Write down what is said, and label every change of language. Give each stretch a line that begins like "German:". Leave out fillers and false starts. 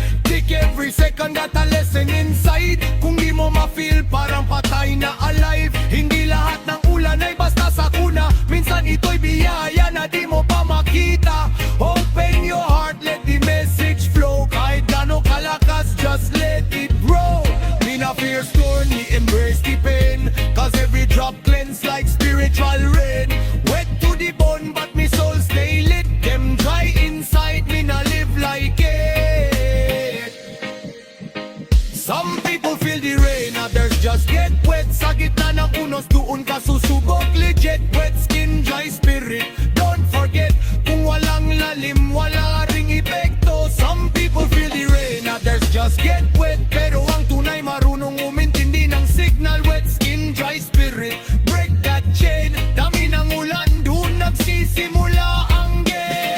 English: Take every second, got a lesson inside.
Filipino: Kung di mo ma-feel, parang patay na alive. Hindi lahat ng ulan ay basta sakuna, minsan ito'y biyaya na di mo pa makita.
English: Open your heart, let the message flow.
Filipino: Kahit gano'ng kalakas,
English: just let it grow. Di na fear storm, ni embrace the pain, cause every drop cleanse like spiritual rain. Wet to the bone, but me soul stay lit. Them dry inside, me na live like it. Some people feel the rain, others just get wet.
Filipino: Sa gitna ng unos, doon ka susubok legit.
English: Wet skin, dry spirit, don't forget.
Filipino: Kung walang lalim, wala ring epekto.
English: Some people feel the rain, others just get wet.
Filipino: Pero ang tunay marunong umintindi ng signal.
English: Wet skin, dry spirit, break that chain.
Filipino: Dami ng ulan, doon nagsisimula ang game.